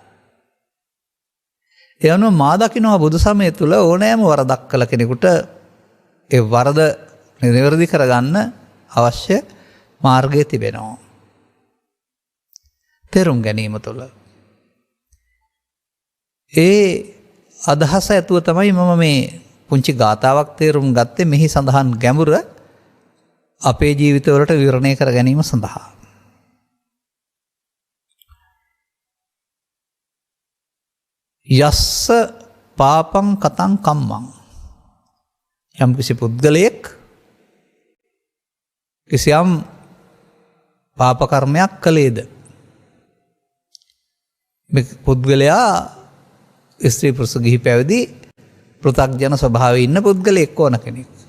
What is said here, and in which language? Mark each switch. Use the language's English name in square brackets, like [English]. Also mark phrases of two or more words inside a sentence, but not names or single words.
[Sinhala] ඒ අනුව මා දකිනවා බුදු සමය තුළ ඕනෑම වරදක් කළ කෙනෙකුට ඒ වරද නිවැරදි කරගන්න අවශ්‍ය මාර්ගය තිබෙනවා. තේරුම් ගැනීම තුළ. ඒ අදහස ඇතුව තමයි මම මේ පුංචි ගාථාවක් තේරුම් ගත්තේ. මෙහි සඳහන් ගැඹුර අපේ ජීවිතවලට විවරණය කර ගැනීම සඳහා. [Pali] යස්ස පාපං කතං කම්මං. [Sinhala] යම් කිසි පුද්ගලයෙක් කිසියම් පාපකර්මයක් කළේද, මේ පුද්ගලයා ස්ත්‍රී පුරුෂ ගිහි පැවිදි පෘථග්ජන ස්වභාවයේ ඉන්න පුද්ගලයෙක් ඕන කෙනෙක්.